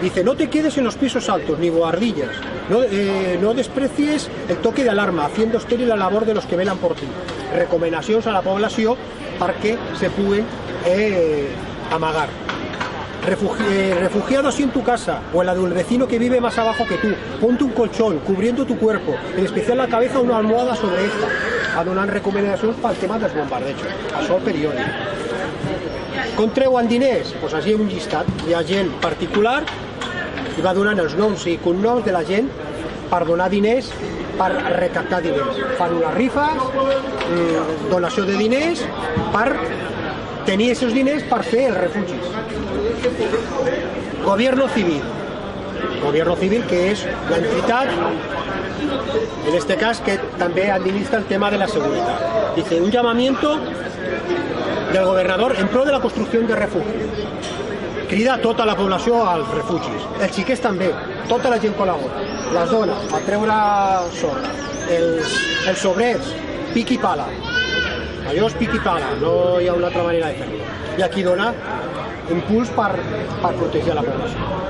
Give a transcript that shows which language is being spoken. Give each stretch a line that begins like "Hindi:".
Spanish: Dice, no te quedes en los pisos altos, ni bohardillas. No desprecies el toque de alarma, haciendo estéril la labor de los que velan por ti.
Catalan: Recomanacions a la població perquè se puguen amagar.
Spanish: Refugiado así en tu casa o en la del vecino que vive más abajo que tú, ponte un colchón cubriendo tu cuerpo, en especial la cabeza, una almohada sobre esta.
Catalan: va donant recomanacions pel tema dels bombardejos. Això periòdic. Com treuen diners? Doncs així un llistat. Hi ha gent particular i va donant els noms i cognoms de la gent per donar diners, per recaptar diners. Fan unes rifes, donació de diners, per tenir aquests diners per fer els refugis.
Spanish: Gobierno civil.
Catalan: Gobierno civil, que és l'entitat, en este cas, que també administra el tema de la seguridad.
Spanish: Dice, un llamamiento del gobernador en pro de la
Catalan: construcció de refugis. Crida tota la població als refugis. Els xiquets també, tota la gent col·labora. Les dones, a treure sorra. Els obrers, pic i pala. Allò és pic i pala, no hi ha una altra manera de fer-ho. I aquí dona impuls per protegir la població.